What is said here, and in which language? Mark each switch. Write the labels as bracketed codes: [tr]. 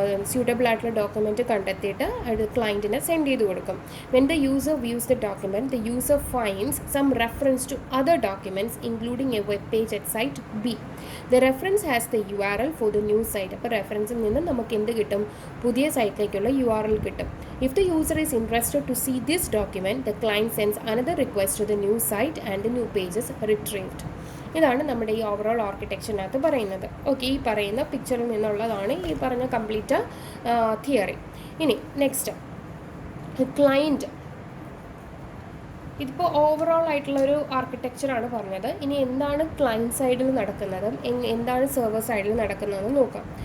[ml] Suitable ആയിട്ടുള്ള document കണ്ടെത്തിയിട്ട് അത് ക്ലയൻറ്റിന് സെൻഡ് ചെയ്ത് കൊടുക്കും. [en] When the user views the document, the user finds some reference to other documents including a web page at site B. The reference has the URL for the new site. [ml] അപ്പോൾ റെഫറൻസിൽ നിന്ന് നമുക്ക് എന്ത് കിട്ടും? പുതിയ സൈറ്റിലേക്കുള്ള URL കിട്ടും. [en] If the user is interested to see this document, the client sends another request to the new site and the new page is retrieved. [ml] ഇതാണ് നമ്മുടെ ഈ ഓവറോൾ ആർക്കിടെക്ചറിനകത്ത് പറയുന്നത്. ഓക്കെ, ഈ പറയുന്ന പിക്ചറിൽ നിന്നുള്ളതാണ് ഈ പറഞ്ഞ കംപ്ലീറ്റ് തിയറി. ഇനി നെക്സ്റ്റ് ക്ലയൻറ്റ്. ഇതിപ്പോൾ ഓവറോൾ ആയിട്ടുള്ളൊരു ആർക്കിടെക്ചറാണ് പറഞ്ഞത്. ഇനി എന്താണ് ക്ലയൻറ്റ് സൈഡിൽ നടക്കുന്നത്, എന്താണ് സെർവർ സൈഡിൽ നടക്കുന്നതെന്ന് നോക്കാം.